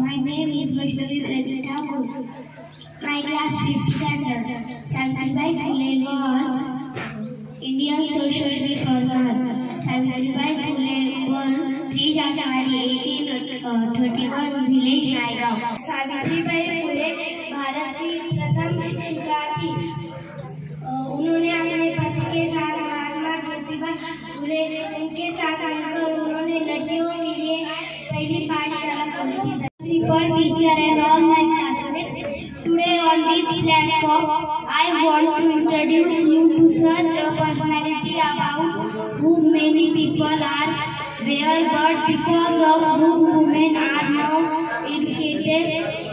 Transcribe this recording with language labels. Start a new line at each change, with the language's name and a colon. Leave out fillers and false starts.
English: My name is Vaishnavi Reddy Thakur. My class 5th standard. Savitribai Phule was Indian social reformer. Savitribai Phule born 3 January 1831, village Naigaon.
Hindi: Savitribai Phule Bharat की प्रथम शिक्षिका थी. उन्होंने अपने पति के साथ महात्मा ज्योतिबा फुले उनके साथ मिलकर उन्होंने लड़कियों के लिए पहली पाठशाला खोली थी.
English: For teacher and all my classmates, today on this platform, I want to introduce you to such a personality about whom many people are aware, but because of whom women are now educated.